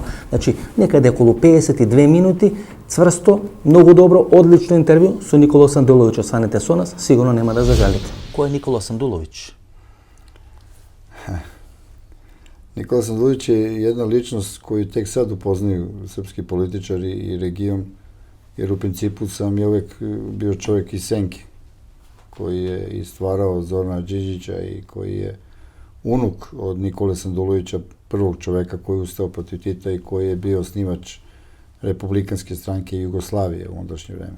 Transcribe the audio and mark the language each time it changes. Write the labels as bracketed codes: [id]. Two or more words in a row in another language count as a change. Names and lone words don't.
[mk] Значи, некаде околу 52 минути, цврсто, многу добро, одлично интервју со Никола Сандуловиќ. Останете со нас, сигурно нема да зажалите. Кој е Никола Сандуловиќ? [sr] Никола Сандуловиќ [mk] е една личност [sr] коju тек сад упознaju српски политичари и регион, jer u principu sam je uvek bio čovjek iz senke, koji je i stvarao Zorana Đinđića i koji je unuk od Nikole Sandulovića, prvog čoveka koji je ustao protiv Tita i koji je bio osnivač Republikanske stranke Jugoslavije u ondašnje vreme.